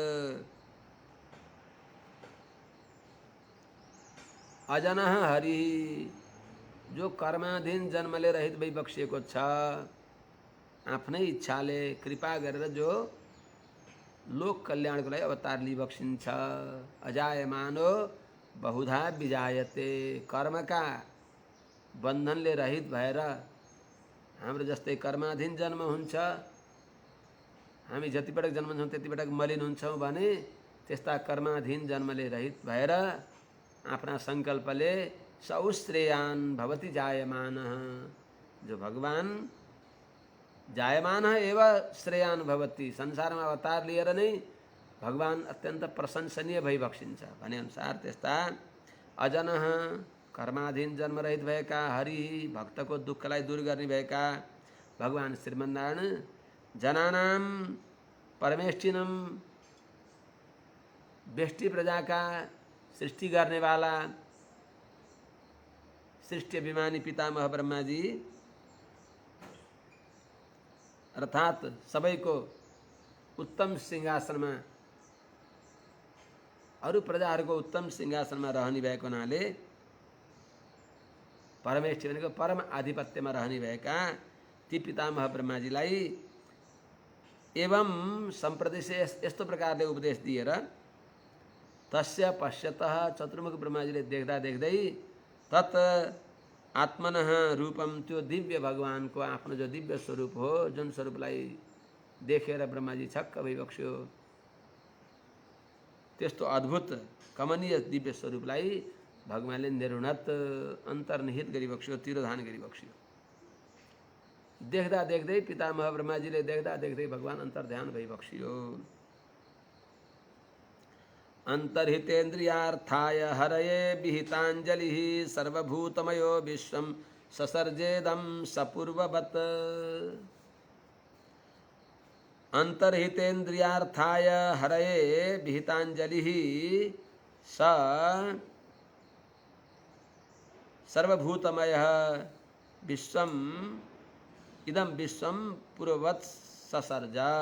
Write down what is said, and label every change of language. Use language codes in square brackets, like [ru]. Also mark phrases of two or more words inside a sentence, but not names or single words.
[ne] अजनः हरि, जो कर्माधीन जन्मले रहित वैबक्ष्यको छ, आफ्नै इच्छाले कृपा गरेर जो लोक कल्याणको लागि अवतार लिइबक्सिन्छ। [sa] अजायमानो बहुधा विजायते, [ne] कर्मका बन्धनले रहित भएर हाम्रो जस्तै कर्माधीन जन्म हुन्छ, हामी जतिपटक जन्मन्छौँ त्यतिपटक मलिन हुन्छौँ भने त्यस्ता कर्माधीन जन्मले रहित भएर आफ्ना सङ्कल्पले [sa] सौश्रेयान भवति जायमान, जो भगवान जायमान एव श्रेयान भवति, [ne] संसारमा अवतार लिएर नै भगवान अत्यन्त प्रशंसनीय भइबक्सिन्छ भने अनुसार त्यस्ता अजनः कर्माधीन जन्मरहित भएका, हरि भक्तको दुःखलाई दूर गर्ने भएका भगवान श्रीमन्नारायण [sa] जनानाम परमेष्ठिनम, [ne] व्यष्टि प्रजाका सृष्टि गर्नेवाला सृष्टि अभिमानी पितामह ब्रह्माजी अर्थात सबैको उत्तम सिंहासनमा, अरू प्रजाहरूको उत्तम सिंहासनमा रहने भएको हुनाले परमेष्ठी भनेको परम आधिपत्यमा रहने भएका ती पितामह ब्रह्माजीलाई [sa] एवं सम्प्रदेश [ne] यस्तो प्रकारले उपदेश दिएर [sa] तस्य पश्यतः [ne] चतुर्मुख ब्रह्माजीले देख्दा देख्दै [sa] तत् आत्मनः रूपम, [ne] त्यो दिव्य भगवानको आफ्नो जो दिव्य स्वरूप हो, जुन स्वरूपलाई देखेर ब्रह्माजी छक्क भइबक्स्यो, त्यस्तो अद्भुत कमनीय दिव्य स्वरूपलाई भगवानले निरुणत, अन्तर्निहित गरिबक्स्यो, तिरोधान गरिबक्स्यो। देख्दा देख्दै पितामह ब्रह्माजीले देख्दा देख्दै भगवान अन्तर्ध्यान भइबक्स्यो। [sa] अंतर्हितेन्द्रियार्थाय हरये विहितांजलिः सर्वभूतमयो विश्वं ससर्जेदं सपूर्ववत्। अंतर्हितेन्द्रियार्थाय हरये विहितांजलिः स सर्वभूतमयः विश्वं इदं विश्वं पूर्ववत् ससर्ज।